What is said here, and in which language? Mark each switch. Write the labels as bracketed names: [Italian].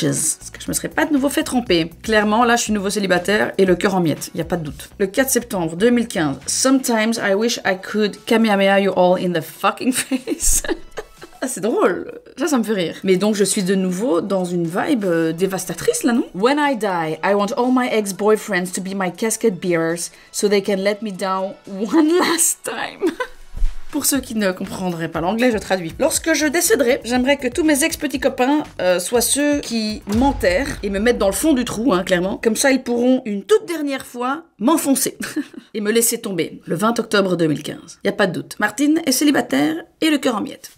[French] Parce que je me serais pas de nouveau fait tromper. Clairement, là, je suis nouveau célibataire et le cœur en miettes, y a pas de doute. Le 4 septembre 2015, [English] Sometimes I wish I could kamehameha you all in the fucking face. [French] Ah, c'est drôle, ça me fait rire. Mais donc je suis de nouveau dans une vibe dévastatrice là, non? [English] When I die, I want all my ex-boyfriends to be my casket bearers so they can let me down one last time. [French] Pour ceux qui ne comprendraient pas l'anglais, je traduis. Lorsque je décéderai, j'aimerais que tous mes ex-petits copains soient ceux qui m'enterrent et me mettent dans le fond du trou, hein, clairement. Comme ça, ils pourront une toute dernière fois m'enfoncer et me laisser tomber. Le 20 octobre 2015. Y a pas de doute. Martine est célibataire et le cœur en miettes.